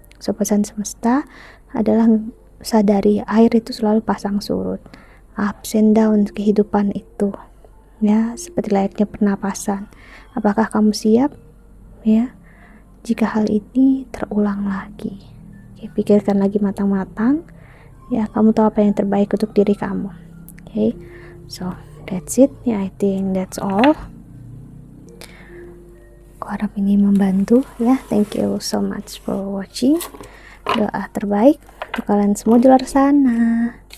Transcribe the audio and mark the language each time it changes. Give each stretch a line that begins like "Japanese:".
Indonesian: So pesan semesta adalah sadari air itu selalu pasang surut,
English: ups and down
Indonesian: kehidupan itu ya, seperti layaknya pernapasan. Apakah kamu siap ya jika hal ini terulang lagi? Oke, pikirkan lagi matang-matang ya, kamu tahu apa yang terbaik untuk diri kamu.
English: Okay, so that's it ya, I think that's all.
Indonesian: Aku harap ini membantu ya.
English: Thank you so much for watching.
Indonesian: Doa terbaik untuk kalian semua di luar sana.